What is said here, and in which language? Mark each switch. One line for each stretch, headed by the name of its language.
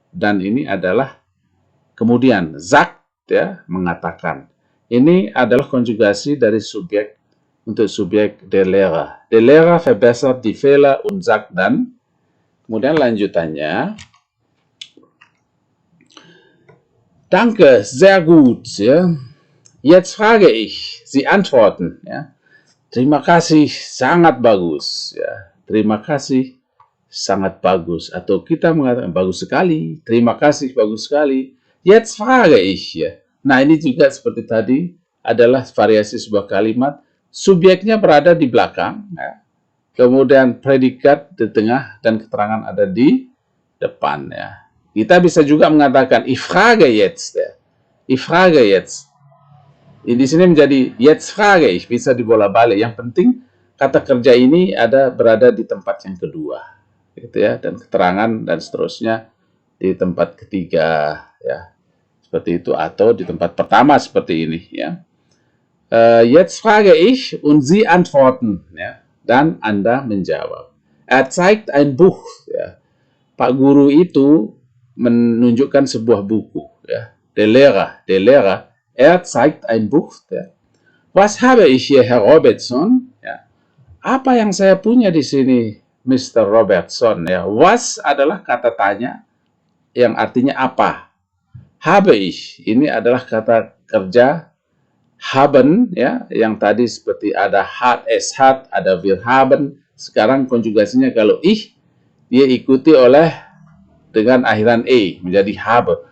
Indonesian: Dan ini adalah kemudian sagt, ya, mengatakan. Ini adalah konjugasi dari subjek untuk subjek der Lehrer.
German: Der Lehrer verbessert die Fehler und sagt dann.
Indonesian: Kemudian lanjutannya,
German: danke, sehr gut. Ja. Jetzt frage ich, Sie antworten.
Indonesian: Ja. Terima kasih, sangat bagus. Ya. Terima kasih, sangat bagus. Atau kita mengatakan bagus sekali. Terima kasih, bagus sekali.
German: Jetzt frage ich,
Indonesian: ya. Nah, ini juga seperti tadi adalah variasi sebuah kalimat. Subjeknya berada di belakang, ya. Kemudian predikat di tengah dan keterangan ada di depan, ya. Kita bisa juga mengatakan
German: ich frage jetzt, ya. Ich frage jetzt.
Indonesian: Di sini menjadi
German: jetzt frage ich,
Indonesian: bisa dibolak-balik. Yang penting kata kerja ini berada di tempat yang kedua, gitu ya, dan keterangan dan seterusnya di tempat ketiga, ya, seperti itu, atau di tempat pertama seperti ini, ya.
German: Jetzt frage ich und Sie antworten, ya,
Indonesian: dan Anda menjawab.
German: Er zeigt ein Buch,
Indonesian: ya. Pak Guru itu menunjukkan sebuah buku, ya.
German: Der Lehrer, er zeigt ein Buch, ya. Was habe ich hier, Herr Robertson?
Indonesian: Ya. Apa yang saya punya di sini, Mr. Robertson, ya. Was adalah kata tanya yang artinya apa. Habe ich, ini adalah kata kerja haben, ya, yang tadi seperti ada hat, es hat, ada wir haben. Sekarang konjugasinya kalau ich, dia ikuti oleh dengan akhiran e, menjadi habe.